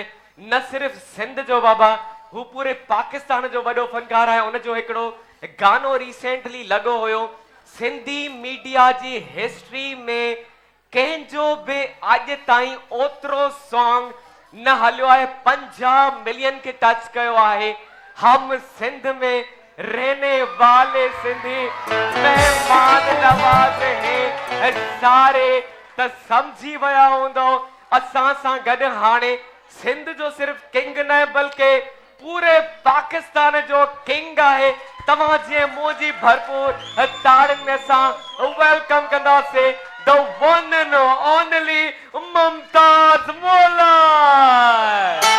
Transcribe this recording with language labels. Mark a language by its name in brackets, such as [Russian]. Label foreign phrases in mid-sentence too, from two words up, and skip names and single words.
[Sindhi] न सिर्फ़ सिंध जो बाबा, हू पूरे पाकिस्तान जो वॾो फनकार आहे। उनजो हिकिड़ो गानो रिसेंटली लॻो हुयो। सिंधी मीडिया जी हिस्ट्री में कंहिंजो बि अॼु ताईं ओतिरो सॉन्ग न हलियो आहे, 50 मिलियन खे टच कयो आहे। [Urdu] ہم سندھ میں رہنے والے سندھی مہمان نواز ہیں سارے. [Sindhi] त समझी विया हूंदो असां सां गॾु हाणे सिंध जो सिर्फ़ किंग न बल्कि पूरे पाकिस्तान जो किंग आहे। तव्हां जे मुंह जी भरपूर ताड़ियुनि में असां वेलकम कंदासीं [English] the one and only [Sindhi] मुमताज मोला।